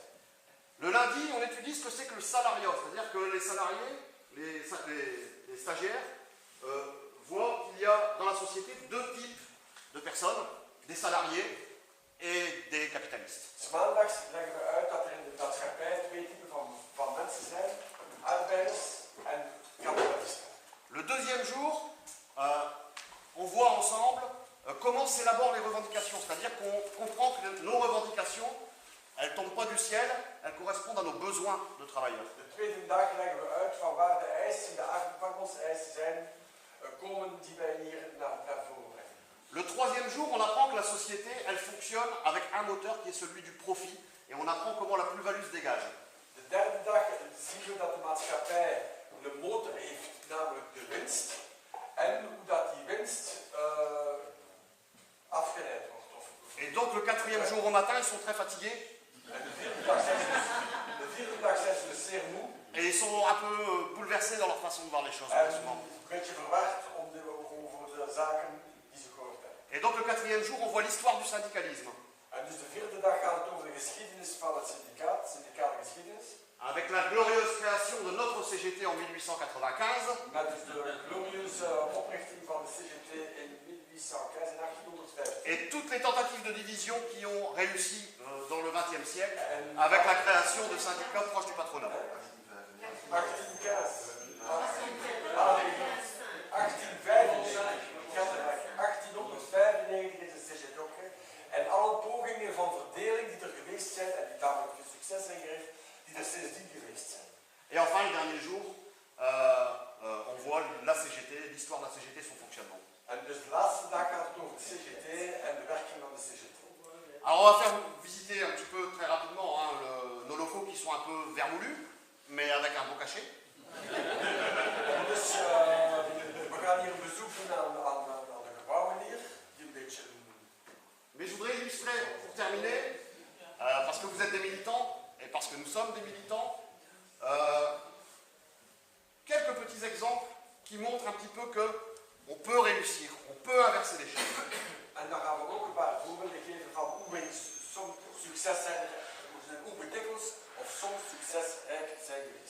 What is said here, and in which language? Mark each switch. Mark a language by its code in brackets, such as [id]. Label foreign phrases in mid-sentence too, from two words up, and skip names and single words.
[fr] Le lundi, on étudie ce que c'est que le salariat, c'est-à-dire que les salariés, les stagiaires, voient qu'il y a dans la société deux types de personnes, des salariés et des capitalistes. [nl] 'S Maandags leggen we uit dat er in de maatschappij twee typen van mensen zijn, arbeiders en kapitalisten. [fr] Le deuxième jour, on voit ensemble comment s'élaborent les revendications, c'est-à-dire qu'on comprend que nos revendications, elles ne tombent pas du ciel, elles correspondent à nos besoins de travailleurs. [nl] De tweede dag leggen we uit van waar de eisen, de arbeidseisen zijn, komen die wij hier naar voren brengen. [fr] Le troisième jour, on apprend que la société, elle fonctionne avec un moteur qui est celui du profit, et on apprend comment la plus-value se dégage. [nl] De derde dag zien we dat de maatschappij een motor heeft, namelijk de winst, en hoe dat die winst afgeleid wordt. [fr] Et donc le quatrième jour au matin, ils sont très fatigués. [nl] En de vierde dag zijn ze dus zeer moe. [fr] Et ils sont un peu bouleversés dans leur façon de voir les choses. [nl] En een beetje verward over de zaken die ze gehoord hebben. [fr] Et donc le quatrième jour, on voit l'histoire du syndicalisme. [nl] En dus de vierde dag gaat het over de geschiedenis van het syndicaat, syndicale geschiedenis. [fr] Avec la glorieuse création de notre CGT en 1895. [nl] Met dus de glorieuze oprichting van de CGT in 1815 en 1850. [fr] Et toutes les tentatives de division qui ont réussi dans le XXe siècle, avec la création de syndicats proches du patronat. [nl] 1895 is de CGT opgericht. En alle pogingen van verdeling die er geweest zijn en die tamelijk veel succes zijn gericht, die er sindsdien geweest zijn. [fr] Et enfin, le dernier jour, on voit la CGT, l'histoire de la CGT, son fonctionnement. [nl] En dus de laatste dag gaat het over de CGT en de werking van de CGT. [fr] Alors on va faire visiter un petit peu très rapidement nos locaux qui sont un peu vermoulus, mais avec un beau cachet. [nl] En dus we gaan hier een bezoek doen aan de gebouwen hier, die een beetje... [fr] Mais je voudrais illustrer, pour terminer, parce que vous êtes des militants, et parce que nous sommes des militants, quelques petits exemples qui montrent un petit peu qu'on peut réussir, on peut inverser les choses. [nl] En dan gaan we ook een paar voorbeelden geven van hoe wij soms succes zijn, hoe we dikwijls of soms succesrijk zijn geweest.